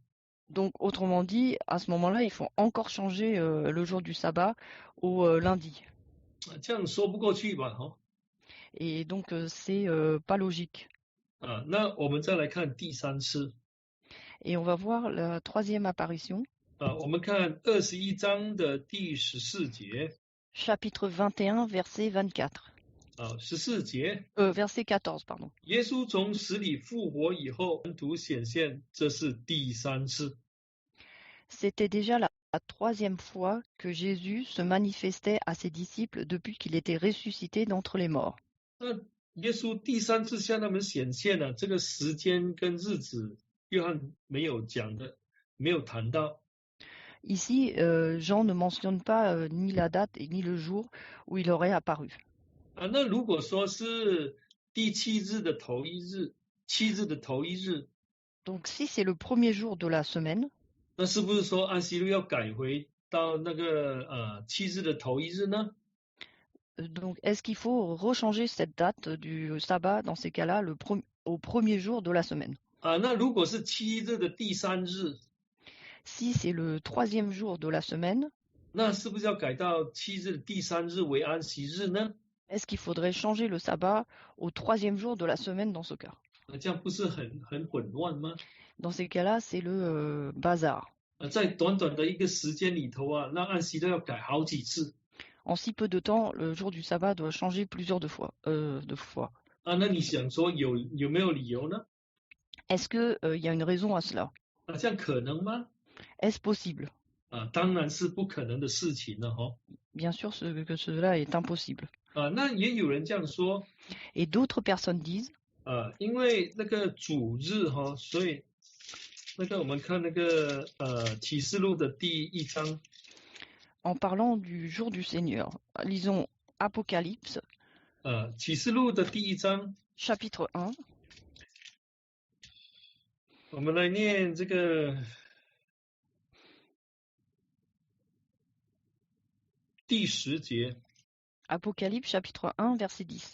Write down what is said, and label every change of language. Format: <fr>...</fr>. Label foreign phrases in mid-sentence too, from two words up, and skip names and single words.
<fr>Donc autrement dit, à ce moment-là, il faut encore changer le jour du sabbat au lundi.</fr> <zh>这样说不过去吧？</zh> <fr>Et donc c'est pas logique.</fr> <zh>那我们再来看第3次。</zh> <fr>Et on va voir la troisième apparition,</fr> <zh>我们看21章的第14节</zh> <fr>chapitre 21, verset 24.</fr> <zh>14节</zh> <fr>Verset 14, pardon.</fr> <zh>耶稣从死里复活以后，门徒显现，这是第3次。</zh> <fr>C'était déjà la troisième fois que Jésus se manifestait à ses disciples depuis qu'il était ressuscité d'entre les morts.</fr> <zh>那耶稣第3次向他们显现了，这个时间跟日子，约翰没有讲的，没有谈到。</zh> <fr>Ici, Jean ne mentionne pas ni la date et ni le jour où il aurait apparu.</fr> <zh>那如果说是第7日的头一日，7日的头一日，</zh> <fr>Donc si c'est le premier jour de la semaine,</fr> <zh>那是不是说安息日要改回到那个7日的头一日呢？</zh> <fr>donc est-ce qu'il faut rechanger cette date du sabbat dans ces cas-là au premier jour de la semaine?</fr> <zh>那如果是7日的第3日，</zh> <fr>Si c'est le troisième jour de la semaine,</fr> <zh>那是不是要改到7日的第3日为安息日呢？</zh> <fr>est-ce qu'il faudrait changer le sabbat au troisième jour de la semaine dans ce cas?</fr> <zh>这样不是很混乱吗？</zh> <fr>Dans ces cas-là, c'est le bazar.</fr> <zh>在短短的一个时间里头那安息日要改好几次。</zh> <fr>En si peu de temps, le jour du sabbat doit changer plusieurs fois.</fr> <zh>那你想说有没有理由呢？</zh> <fr>Est-ce qu'il y a une raison à cela?</fr> <zh>这样可能吗？</zh> <fr>Est-ce possible?</fr> <zh>当然是不可能的事情了哈。</zh> <fr>Bien sûr que cela est impossible.</fr> <zh>那也有人这样说。</zh> <fr>Et d'autres personnes disent</fr> <zh>因为那个主日哈，所以那个我们看那个启示录的第1章。</zh> <fr>En parlant du jour du Seigneur, lisons Apocalypse,</fr> <zh>启示录的第1章</zh> <fr>chapitre 1,</fr> <zh>我们来念这个第10节。</zh> <fr>Apocalypse, chapitre 1, verset 10.</fr>